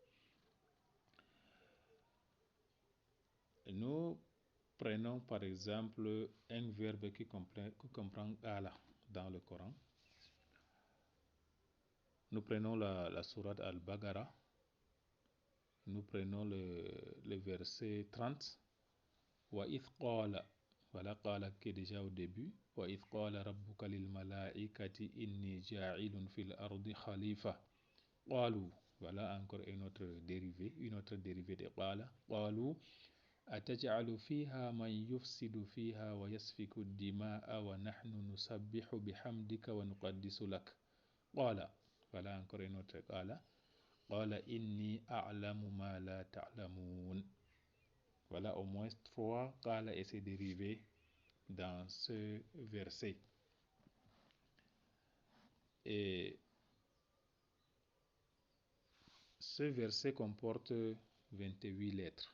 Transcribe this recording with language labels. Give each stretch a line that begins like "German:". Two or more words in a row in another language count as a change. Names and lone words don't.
French: Nous prenons par exemple un verbe qui comprend qala dans le Coran. Nous prenons la sourate Al-Baqarah. Nous prenons le verset 30.
Arabic: وإذ قال,
French: voilà qala qui est déjà au début.
Arabic: وإذ قال ربك للملائكة إني جاعل في الأرض خليفة.
French: Qalu, voilà encore une autre dérivée de qala.
Arabic: قالوا أتجعل فيها من يفسد فيها ويسفك الدماء ونحن نسبح بحمدك ونقدس لك.
French: Qala, voilà encore une autre qala.
Arabic: قال إني أعلم ما لا تعلمون.
French: Voilà au moins 3 qala et ses dérivés dans ce verset. Et ce verset comporte 28 lettres.